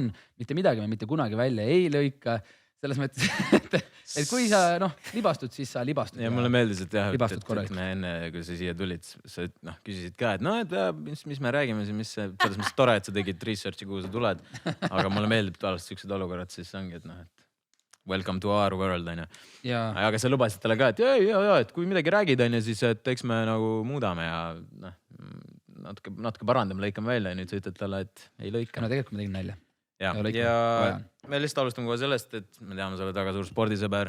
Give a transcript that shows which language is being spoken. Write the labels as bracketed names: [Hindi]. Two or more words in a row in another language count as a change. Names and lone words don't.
[Estonian] Mitte midagi me mitte kunagi välja ei lõika. Selles mõttes, et kui sa libastud, siis sa libastud. Ja mulle meeldis, et me enne, kui sa siia tulid, sa küsisid ka, et mis me räägime, selles mõttes tore, et sa tegid researchi, kuhu sa tuled. Aga mulle meeldib tavaliselt siuksed olukorrad, siis ongi, et [English] welcome to our world, [Estonian] on ju. Aga sa lubasid talle ka, et kui midagi räägid, on ju, siis eks me nagu muudame ja natuke parandame, lõikame välja ja nüüd sa ütled talle, et ei lõika. No tegelikult ma tegin nalja. Ja me lihtsalt alustame kohe sellest, et me teame, sa oled väga suur spordisõber.